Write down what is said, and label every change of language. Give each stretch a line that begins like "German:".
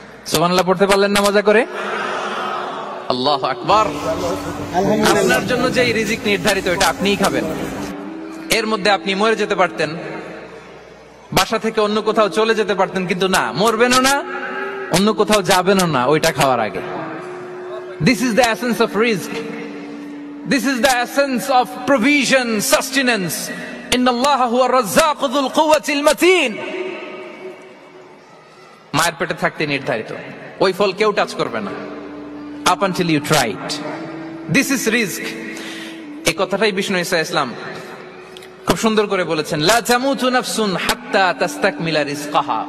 Bangla: সুবহানাল্লাহ পড়তে পারলেন না মজা করে? আল্লাহু আকবার। আপনার জন্য যে রিজিক নির্ধারিত, এটা আপনিই খাবেন। এর মধ্যে আপনি মরে যেতে পারতেন, বাসা থেকে অন্য কোথাও চলে যেতে পারতেন, কিন্তু না, মরবেনও না, অন্য কোথাও যাবেনও না ওইটা খাওয়ার আগে।
English: This is the essence of rizq. This is the essence of provision, sustenance.
Arabic: Inna Allah huwa ar-razzaq dhul quwwati al-matin.
Bangla: মায়ের পেটে থাকতে নির্ধারিত, ওই ফল কেউ টাচ করবে না
English: up until you try it. This is rizq.
Bangla: এই কথাটাই বিষ্ণু ঈসা ইসলাম খুব সুন্দর করে বলেছেন,
Arabic: লা তামুতু নাফসুন হাত্তা তাস্তাকমিলা রিজকাহা।